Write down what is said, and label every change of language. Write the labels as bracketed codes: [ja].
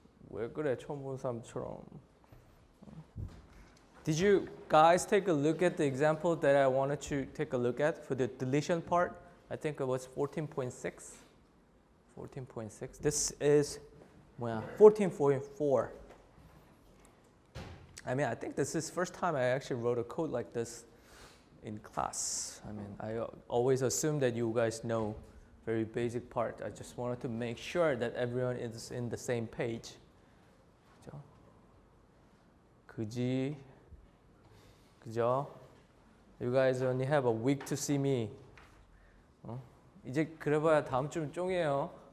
[ko] 왜 그래 처음 본 사람처럼. [en] Did you guys take a look at the example that I wanted to take a look at for the deletion part? I think it was 14.6. 14.6. This is 14.4. I mean, I think this is the first time I actually wrote a code like this in class. I mean, I always assume that you guys know very basic part. I just wanted to make sure that everyone is in the same page. [ko] 그지? 그죠? [en] You guys only have a week to see me. [ko] 이제 그래봐야 다음 주면 쫑이에요.